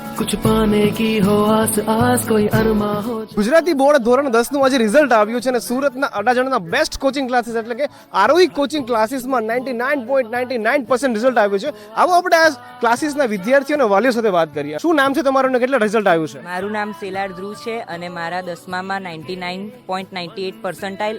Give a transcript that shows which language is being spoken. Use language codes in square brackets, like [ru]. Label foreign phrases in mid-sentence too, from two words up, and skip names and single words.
[hi] कुछ पाने की हो आस आस कोई अरमा हो। [gu] ગુજરાતી બોર્ડ ધોરણ 10 નું આજે રિઝલ્ટ આવ્યું છે અને સુરતના અડાજણના [en] best coaching classes [gu] એટલે કે આરોહી કોચિંગ ક્લાસીસમાં 99.99% રિઝલ્ટ આવ્યું છે. આવો આપણે આ ક્લાસીસના વિદ્યાર્થીઓ અને વાલીઓ સાથે વાત કરીએ. શું નામ છે તમારું અને કેટલા રિઝલ્ટ આવ્યું છે? મારું નામ સેલાર ધ્રુવ છે અને મારા 10માં 99.98 પર્સન્ટાઇલ.